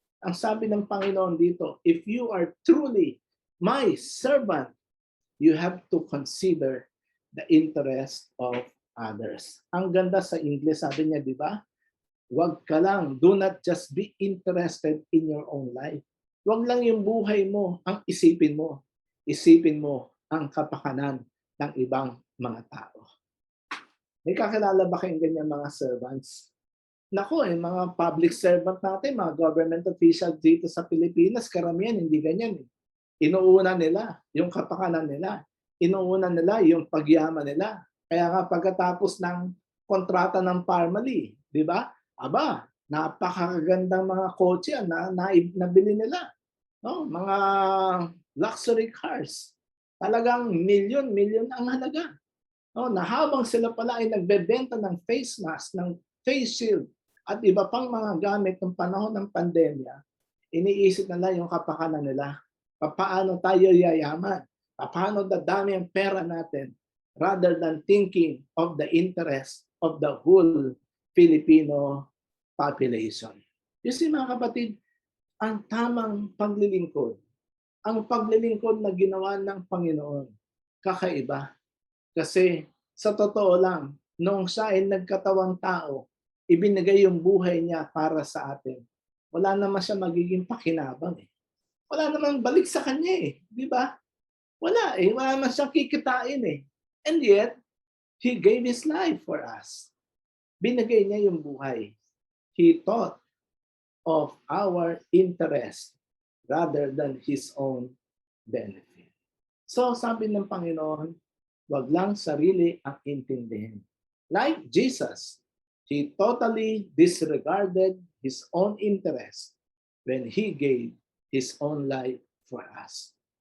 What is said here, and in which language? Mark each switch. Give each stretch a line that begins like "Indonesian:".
Filipino: Ang sabi ng Panginoon dito,
English: if you are truly my servant, you have to consider the interest of others.
Filipino: Ang ganda sa English, sabi niya, di ba? Huwag ka lang,
English: do not just be interested in your own life.
Filipino: Huwag lang yung buhay mo ang isipin mo. Isipin mo ang kapakanan ng ibang mga tao. May kakilala ba kayong ganyan mga servants? Nako, mga public servant natin, mga government officials dito sa Pilipinas, karamihan hindi ganyan. Inuuna nila yung kapakanan nila. Inuuna nila yung pagyaman nila. Kaya nga pagkatapos ng kontrata ng Parmali, di ba? Aba, napakagandang mga kotse na nabili nila. No? Mga luxury cars. Talagang milyon ang halaga. No? Na habang sila pala ay nagbebenta ng face mask, ng face shield, at iba pang mga gamit ng panahon ng pandemya, iniisip nila yung kapakanan nila. Paano tayo yayaman? Paano dadami ang pera natin?
English: Rather than thinking of the interest of the whole Filipino population. You see
Filipino: mga kapatid, ang tamang paglilingkod, ang paglilingkod na ginawa ng Panginoon, kakaiba. Kasi sa totoo lang, noong siya ay nagkatawang tao, ibinigay yung buhay niya para sa atin. Wala naman siya magiging pakinabang. Wala naman balik sa kanya di ba? Wala naman siyang kikitain
English: And yet, He gave His life for us.
Filipino: Binigay niya yung buhay.
English: He thought of our interest rather than His own benefit.
Filipino: So sabi ng Panginoon, wag lang sarili ang intindihin.
English: Like Jesus, He totally disregarded His own interest when He gave His own life for us.